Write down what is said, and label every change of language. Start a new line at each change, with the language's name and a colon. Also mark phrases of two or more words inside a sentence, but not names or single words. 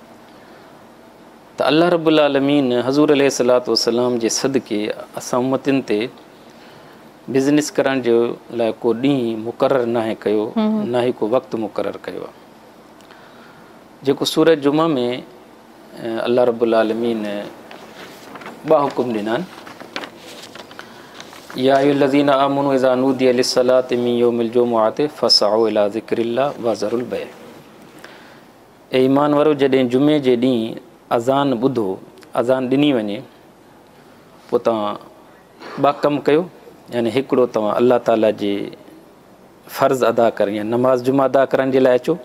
Sindhi: त
Arabic: الله رب العالمين
Sindhi: हज़ूर
Arabic: عليه الصلاة والسلام
Sindhi: जे सदके असां उम्मतियुनि ते बिज़नेस करण जो लाइ को ॾींहुं मुक़ररु नाहे कयो, न ई को वक़्तु मुक़ररु कयो आहे। जेको सूरह जुमा में
Arabic: الله رب العالمين
Sindhi: 2 हुकुम ॾिना आहिनि।
Arabic: يا أيها الذين آمنوا إذا نودي للصلاة من يوم الجمعة فاسعوا إلى ذكر الله وذروا البيع.
Sindhi: ए ईमान वारो, जॾहिं जुमे जे ॾींहुं अज़ान ॿुधो, अज़ान ॾिनी वञे, पोइ तव्हां 2 कम कयो। यानी हिकिड़ो, तव्हां अल्लाह ताला जे फ़र्ज़ अदा करण या नमाज़ जुमा अदा करण जे लाइ अचो।